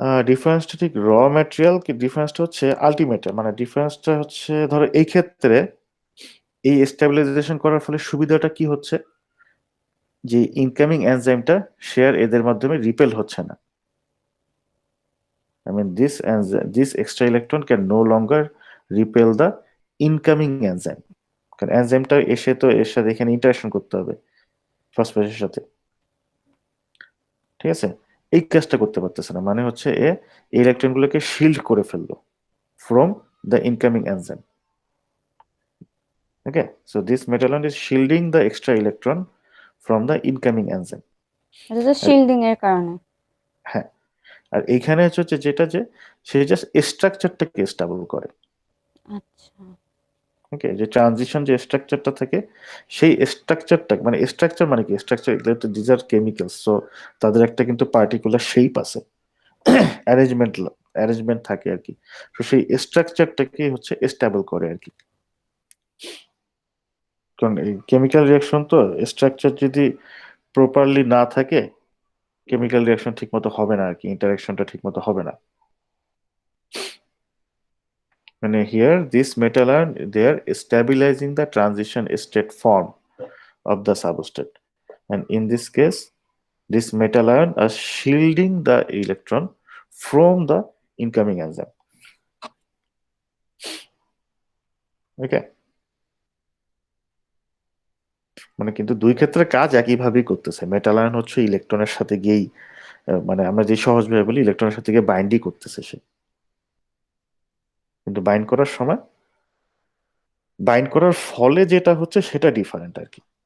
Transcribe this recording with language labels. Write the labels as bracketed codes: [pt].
[bn] ডিফারেন্সটা ঠিক র ম্যাটেরিয়াল কি, ডিফারেন্সটা হচ্ছে আলটিমেট, মানে ডিফারেন্সটা হচ্ছে ধরো এই ক্ষেত্রে এই স্টেবিলাইজেশন করার ফলে সুবিধাটা কি হচ্ছে, যে ইনকামিং এনজাইমটা শেয়ার এদের মাধ্যমে রিপেল হচ্ছে না। [en] I mean, this extra electron can no longer repel the incoming enzyme. [bn] কারণ এনজাইমটা এসে তো এর সাথে এখানে ইন্টারাকশন করতে হবে ফসফেটের সাথে, ঠিক আছে? এই কাজটা করতে পারতেছে না, মানে হচ্ছে এই ইলেকট্রন গুলোকে শিল্ড করে ফেললো [en] From the incoming enzyme. Okay, so this metal ion is shielding the extra electron from the incoming enzyme. [bn] এটা তো শিল্ডিং এর কারণে। হ্যাঁ, আর এইখানে হচ্ছে যেটা যে সে জাস্ট স্ট্রাকচারটাকে স্টেবল করে। আচ্ছা। ওকে, যে ট্রানজিশন যে স্ট্রাকচারটা থাকে সেই স্ট্রাকচারটা, মানে স্ট্রাকচার মানে কি, স্ট্রাকচার এগুলো তো [en] these are chemicals, [bn] সো তাদের একটা কিন্তু পার্টিকুলার শেপ আছে, অ্যারেঞ্জমেন্ট থাকে আর কি। তো সেই স্ট্রাকচারটাকে হচ্ছে স্টেবল করে আর কি। কারণ এই কেমিক্যাল রিয়াকশন তো স্ট্রাকচার যদি প্রপারলি না থাকে, কেমিক্যাল রিয়াকশন ঠিক মতো হবে না আর কি, ইন্টারাকশনটা ঠিক মতো হবে না। মানে [en] here this metal ion they are stabilizing the transition state form of the substrate, and in this case this metal ion are shielding the electron from the incoming enzyme. [bn] Okay, মানে কিন্তু দুই ক্ষেত্রে কাজ একইভাবেই করতেছে। মেটাল আয়ন হচ্ছে ইলেকট্রনের সাথে গিয়েই মানে আমরা যে সহজভাবে বলি ইলেকট্রনের সাথে গিয়ে বাইন্ডই করতেছে সে, কিন্তু বাইন্ড করার সময়, বাইন্ড করার ফলে যেটা হচ্ছে সেটা ডিফারেন্ট আর কি।